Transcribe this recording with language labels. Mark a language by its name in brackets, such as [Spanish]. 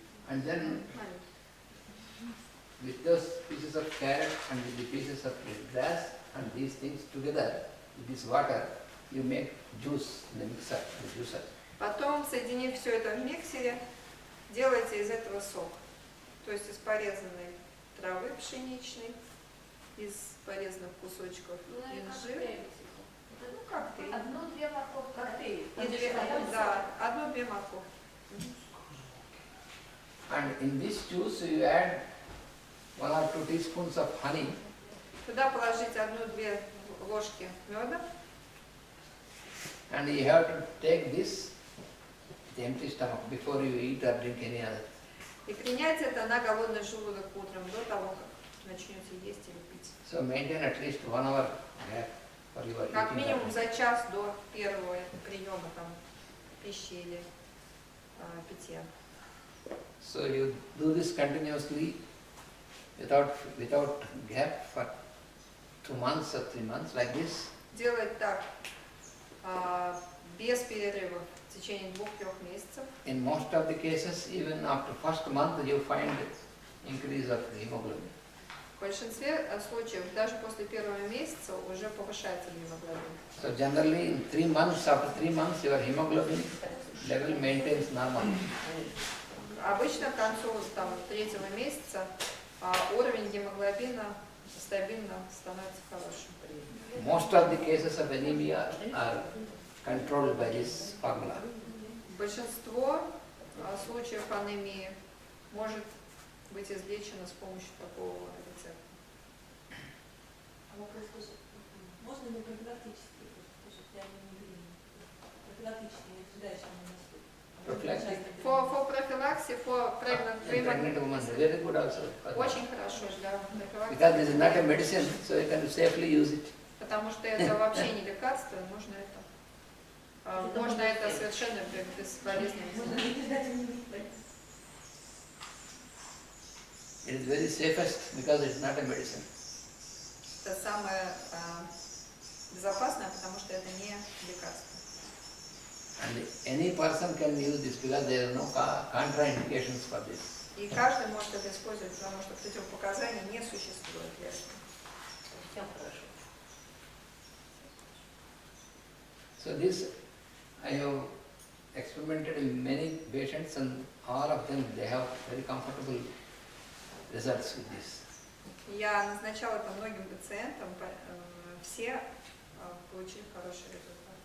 [English] And then with those pieces of carrot and with the pieces of the grass and these things together, with this water, you make juice in the mixer, the juicer. [Russian] Потом, соединив все это в миксере, делайте из этого сок. То есть из порезанной травы пшеничной, из порезанных кусочков инжира. Коктейль. 1-2 морковки. И 1-2 морковки. [English] And in this juice you add 1 or 2 teaspoons of honey. [Russian] Туда положить 1-2 ложки меда. [English] And you have to take this with empty stomach before you eat or drink any other. [Russian] И принять это на голодный желудок утром, до того, как начнете есть или пить. [English] So maintain at least 1 hour gap for your [Russian] Как [English] eating. [Russian] минимум за час до первого приема пищи или питья. [English] So you do this continuously without gap for 2 months or 3 months like this. [Russian] Делать так без перерывов в течение 2-3 месяцев. [English] In most of the cases, even after first month, you find increase of the hemoglobin. [Russian] В большинстве случаев, даже после первого месяца, уже повышается гемоглобин. [English] So generally, in 3 months, after 3 months, your hemoglobin level maintains normal. [Russian] Обычно к концу 3-го месяца уровень гемоглобина стабильно становится хорошим. [English] Most of the cases of anemia are controlled by this formula. [Russian] Большинство случаев анемии может быть излечено с помощью такого рецепта. Вопрос тоже. Можно ли профилактически, тоже для анемии? Профилактически не ожидающие [English] Prophylactic? For prophylaxis, for pregnant Pregnant women, women, very good also. [Russian] очень хорошо для профилактики. [English] Because this is not a medicine, so you can safely use it. [Russian] Потому что это вообще не лекарство, можно это совершенно безболезненно. [English] It is very safest because it's not a medicine. [Russian] Это самое безопасное, потому что это не лекарство. [English] And any person can use this because there are no contraindications for this. [Russian] И каждый может это использовать, потому что противопоказаний не существует для этого. Всем хорошо. [English] So this I have experimented in many patients and all of them they have very comfortable results with this. [Russian] Я назначала это многим пациентам, все получили хороший результат.